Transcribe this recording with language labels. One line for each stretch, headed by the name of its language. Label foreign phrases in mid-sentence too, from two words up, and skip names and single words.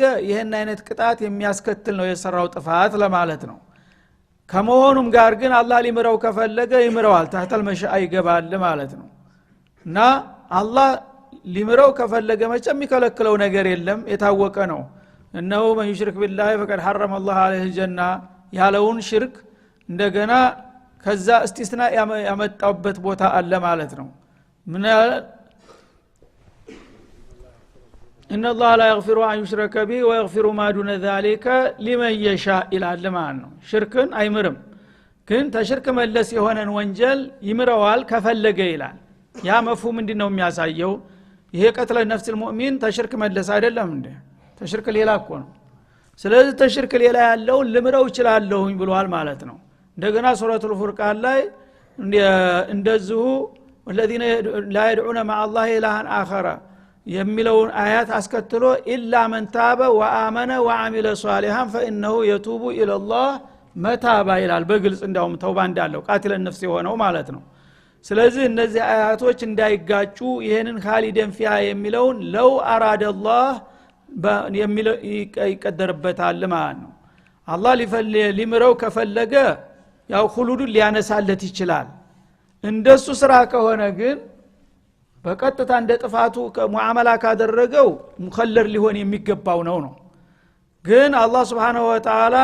Amharic: ይሄን አይነት ቅጣት የሚያስከትል ነው የሰራው ጥፋት ለማለት ነው ከመሆኑም ጋር ግን አላህ ሊምረው ከፈለገ ይምረዋል
Arabic: تحت المشيئة
Amharic: ይገባል ማለት ነው እና አላህ ሊምረው ከፈለገ መቼም የሚከለክለው ነገር የለም የታወቀ ነው እነሆ
Arabic: من يشرك بالله فقد حرم الله عليه الجنة
Amharic: ያለውን ሽርክ እንደገና ከዛ እስቲስና ያመጣበት ቦታ አለ ማለት ነው ምን
Arabic: ان الله لا يغفر ان يشرك به ويغفر ما دون ذلك لمن يشاء
Amharic: ይላል ማለት ነው ሽርክን አይምርም ግን ተሽርክ መለስ የሆነን ወንጀል ይምረዋል ከፈለገ ይላል ያ መፍሁም ምንድነው የሚያሳየው ይሄ
Arabic: قتل نفس
Amharic: المؤمن ተሽርክ መለስ አይደለም እንዴ ተሽርክ ሌላ እኮ ነው ስለዚህ ተሽርክ ሌላ ያለው ልምረው ይችላልኝ ብሏል ማለት ነው እንደገና ሱረቱል ፉርቃን ላይ እንደዚሁ
Arabic: الذين لا يدعون مع الله إلها آخر
Amharic: የሚለውን አያት አስከትሎ
Arabic: إلا من تاب وآمن وعمل صالحا فانه يتوب الى الله
Amharic: መታባ ይላል በግልጽ እንዳውም ተውባ እንዳለው
Arabic: قاتل نفس
Amharic: የሆነው ማለት ነው ስለዚህ እነዚህ አያቶች እንዳይጋጩ ይሄንን
Arabic: خالدا فيها
Amharic: የሚለውን ለው አራደ الله የሚለው ይቀደርበታል ማለት ነው አላህ ሊምረው ከፈለገ ያው ሁሉዱን ሊያነሳለት ይችላል እንደሱ ስራ ከሆነ ግን በቀጥታ እንደ ጥፋቱ ሙአመላ ካደረገው ሙኸለር ሊሆን የሚገባው ነው ግን አላህ
Arabic: سبحانه وتعالى